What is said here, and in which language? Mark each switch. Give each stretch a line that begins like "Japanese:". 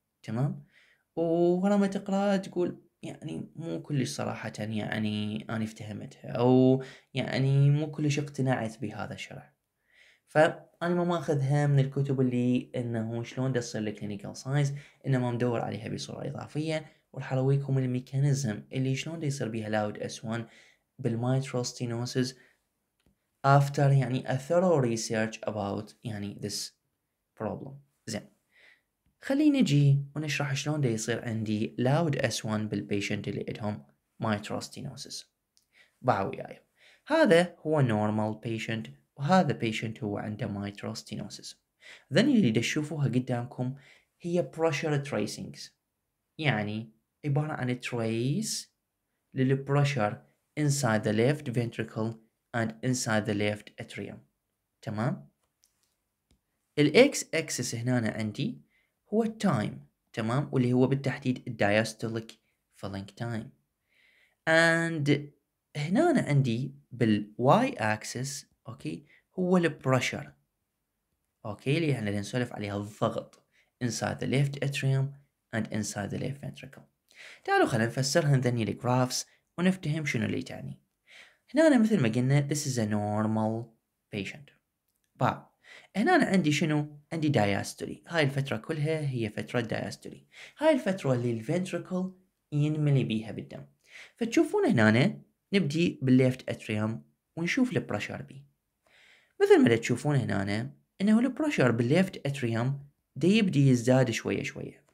Arabic: تمام؟ ولما تقرأ تقول يعني مو كلش صراحة يعني أنا افتهمتها أو يعني مو كلش اقتنعت بهذا الشرح. فأنا ما ماخذها من الكتب اللي إنه شلون دا تصير الكلينيكال ساينس، إنما مدور عليها بصورة إضافية وراح أرويكم الميكانيزم اللي شلون دا يصير بيها لاود S1 بالميترال ستينوسز
English: after يعني a thorough research about يعني this problem.
Arabic: زين، خلينا نجي ونشرح شلون دا يصير عندي loud S1 بالبيشنت اللي عندهم mitral stenosis. باعوا وياي، هذا هو normal patient وهذا patient هو عنده mitral stenosis. then اللي دا تشوفوها قدامكم هي pressure tracings، يعني عبارة عن trace للpressure
English: inside the left ventricle and inside the left atrium.
Arabic: تمام؟ الإكس axis هنا عندي هو التايم، تمام، واللي هو بالتحديد diastolic filling time. and هنا عندي بالواي axis اوكي هو البريشر، اوكي، اللي احنا نسولف عليها الضغط
English: inside the left atrium and inside the left ventricle.
Arabic: تعالوا خلينا نفسرها ذني الجرافس ونفتهم شنو اللي تعني. هنا مثل ما قلنا
English: this is a normal patient.
Arabic: هنا أنا عندي شنو؟ عندي diastole. هاي الفترة كلها هي فترة diastole. هاي الفترة اللي الفنتركل ينملي بيها بالدم. فتشوفون هنا نبدي بالليفت اتريوم ونشوف البريشر بي. مثل ما تشوفون هنا انه البريشر بالليفت اتريوم دا يبدي يزداد شوية شوية.